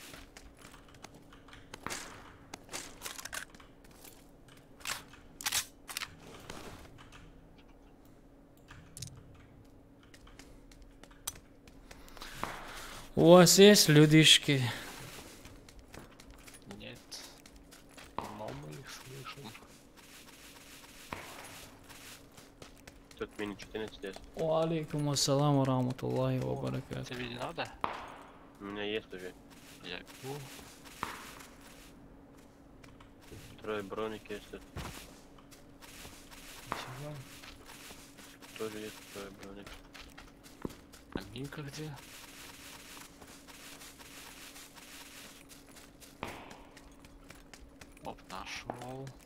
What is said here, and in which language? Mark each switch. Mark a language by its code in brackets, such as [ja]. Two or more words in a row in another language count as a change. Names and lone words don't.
[ru] У вас есть людишки? Нет. Но мы их слышим. Тут мини 14 есть. [ar] عليكم السلام رحمة الله وبركاته. [ru] Тебе не надо? У меня есть уже. Я иду. Трое броник есть тут. Ничего. Тоже есть трое броник. А Минка где? Оп, нашел.